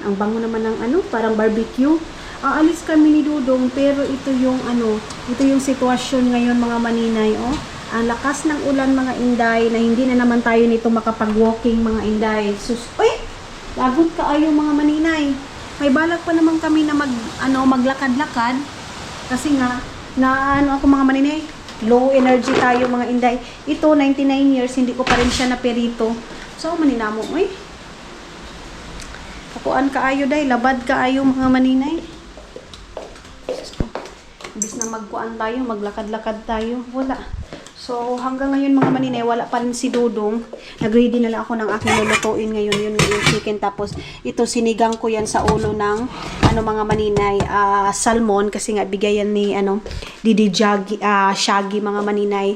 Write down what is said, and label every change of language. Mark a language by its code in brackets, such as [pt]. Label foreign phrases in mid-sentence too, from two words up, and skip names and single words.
[tl] Ang bango naman ng parang barbecue. Aalis kami ni Dudong, pero ito yung sitwasyon ngayon mga maninay, Ang lakas ng ulan mga inday, na hindi na naman tayo nito makapag-walking mga inday. [ceb] Lagot kaayo [tl] mga maninay. May balak pa naman kami na maglakad-lakad. Kasi nga, ako mga maninay, low energy tayo mga inday. Ito, 99 years, hindi ko pa rin siya naperito. So, [ceb] maninamo, Kakuan kaayo day, labad kaayo mga maninay. [tl] Imbis na magkuan tayo, maglakad-lakad tayo. Wala. So, hanggang ngayon mga maninay, wala pa rin si Dudong. Nag-ready na lang ako ng aking lulutuin ngayon. Yun yung chicken. Tapos, ito sinigang ko yan sa ulo ng, mga maninay, salmon. Kasi nga, bigayan ni, Didi Shaggy, mga maninay.